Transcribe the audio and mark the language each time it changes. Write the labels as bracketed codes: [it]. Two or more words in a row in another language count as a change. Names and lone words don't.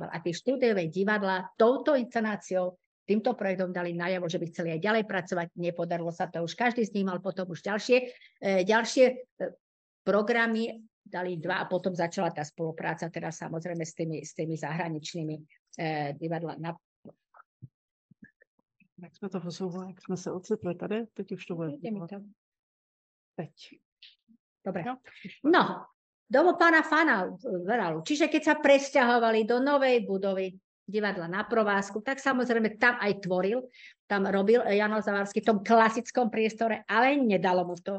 [sk] A tie štúdiové divadlá touto inscenáciou, týmto projektom dali najavo, že by chceli aj ďalej pracovať. Nepodarilo sa to už. Každý z nich mal potom už ďalšie programy, dali 2 a potom začala tá spolupráca, teda samozrejme s tými zahraničnými divadlami. [cs] Jak jsme to posouvali, jak jsme se ocitli tady, teď už to bude. Teď. [sk] Dobre. No, domov pána Fanalu. Čiže keď sa presťahovali do novej budovy divadla na Provázku, tak samozrejme tam aj tvoril, tam robil Jano Zavarský v tom klasickom priestore, ale nedalo mu to.